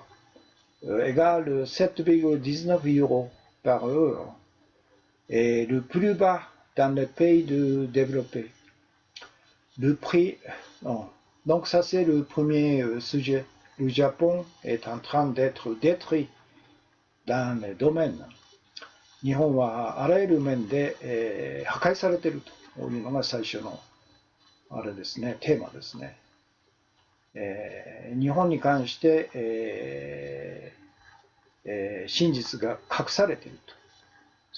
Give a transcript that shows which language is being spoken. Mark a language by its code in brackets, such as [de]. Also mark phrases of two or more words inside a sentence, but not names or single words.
[fr] Égale 7,19 € par heure. Et le plus bas dans les pays développés. Le prix, non. Donc ça c'est le premier sujet. Le Japon est en train d'être détruit dans les domaines. [ja] 日本はあらゆる面で、破壊されているというのが最初のあれですね、テーマですね。日本に関して、真実が隠されていると。